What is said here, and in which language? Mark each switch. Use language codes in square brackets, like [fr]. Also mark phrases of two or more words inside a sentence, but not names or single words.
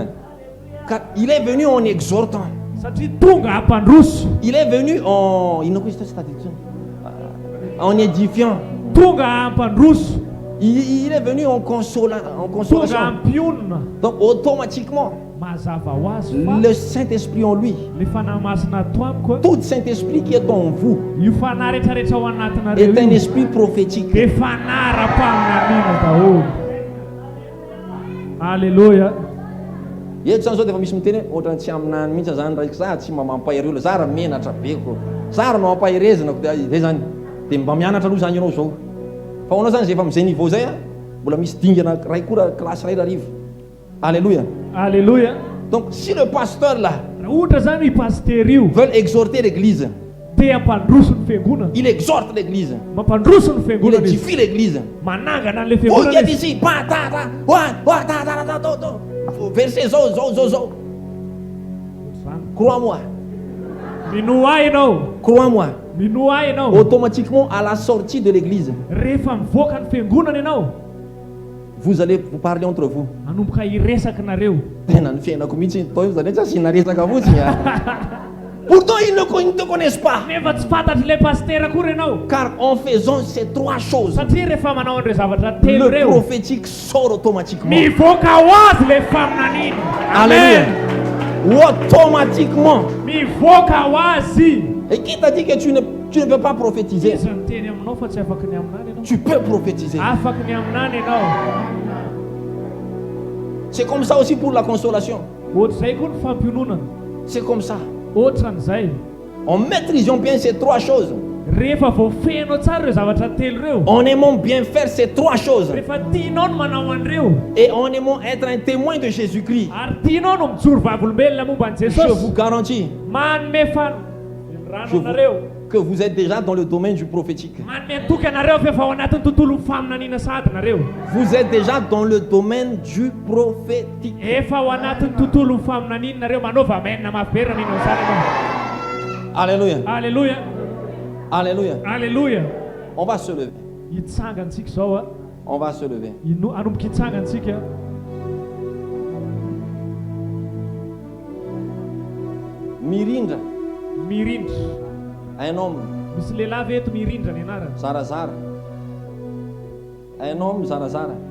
[fr] car il est venu en exhortant. [mg] Satria tonga hampandroso. [fr] Il est venu en édifiant. [mg] Tonga hampandroso. [fr] Il est venu en [mg] Tonga [fr] consolation. [mg] hampionona. [fr] Donc automatiquement, [mg] Mazava ho azy fa [fr] le Saint-Esprit en lui, [mg] le fanahy masina ato amiko a, [fr] tout Saint-Esprit qui est en vous, [mg] io fanahy rehetrarehetra ao anatinareo [fr] est un [mg] io [fr] esprit prophétique. [mg] dia fanahy ra-paminaniana daholo. Alléluia. Eto zany zao dia efa misy miteny hoe ohatrany tsy aminany mihitsy zany raiky za tsy mba mampahery olo, za raha menatra beko, za raha no mampaherezanako dia zay zany, dia mba mianatra aloha zany ianao zao. Fa hoanao zany zay efa amin'izay niveau zay a, mbola misy dingana ray koa klasy ray rarivo. Alléluia. Alléluia. [fr] Donc si le pasteur là [mg] Raha ohatra zany i paster io [fr] veut exhorter l'église, [mg] te hampandroso ny fiangonana, [fr] il exhorte l'église, [mg] mampandroso ny [fr] il [mg] fiangonana izy, [fr] édifie l'église. [mg] manangana an'le [fr] Oh, [mg] fiangonana [fr] viens [mg] izy. [fr] ici, pa, ta, ta, wa, ta, ta, ta, ta, ta. [mg] Verset zo. Zany. [fr] Crois-moi, [mg] Minoa ianao, [fr] crois-moi. [mg] minoa ianao. [fr] Automatiquement, à la sortie de l'église, [mg] Rehefa mivoaka ny fiangonana ianao, [fr] vous allez vous parler entre vous. [mg] anomboka hiresaka nareo. Tena ny fiainako mihitsy toy zany tsy asina resaka fotsiny. [fr] Pourtant, ils ne te connaissent pas. [mg] Nefa tsy fantatry le paster akory ianao. [fr] Car en faisant ces trois choses, [mg] Satria rehefa manao an'ireo zavatra telo [fr] le [mg] reo, [fr] prophétique sort automatiquement. [mg] mivoaka ho azy le faminaniana. Alléluia. Amen. [fr] Automatiquement. [mg] Mivoaka ho azy. [fr] Et qui t'a dit que tu ne peux pas prophétiser? [mg] Izy miteny aminao fa tsy afaky ny aminany ianao. [fr] Tu peux prophétiser. [mg] Afaky ny aminany ianao. [fr] C'est comme ça aussi pour la consolation. [mg] Ohatr'izay koa ny fampiononana. [fr] C'est comme ça. [mg] Ohatran'izay. [fr] En maîtrisant bien ces trois choses, [mg] Rehefa voafehinao tsara ireo zavatra telo reo, [fr] en aimant bien faire ces trois choses, [mg] rehefa tianao no manao an'ireo, [fr] et en aimant être un témoin de Jésus-Christ, [mg] ary tianao no mijoro vavolombelona momba an'i [fr] je [mg] Jesosy, [fr] vous garantis [mg] manome rano anareo, [fr] que vous êtes déjà dans le domaine du prophétique. [mg] manome toky anareo fa efa ao anatin'ny tontolo faminaniana sady nareo. [fr] Vous êtes déjà dans le domaine du prophétique. [mg] Efa ao anatin'ny tontolo faminaniana nareo, manova menina maverina ninao sara ianao. Alléluia. Alléluia. Alléluia. Alléluia. [fr] On va se lever. [mg] Hitsangantsika zao a. [fr] On va se lever. [mg] Anomboka hitsangantsika. Mirindra. Mirindra. [fr] Un homme. [mg] Misy lehilahy eto mirindra ny anarany. Zarazara. [fr] Un homme [mg] zarazara.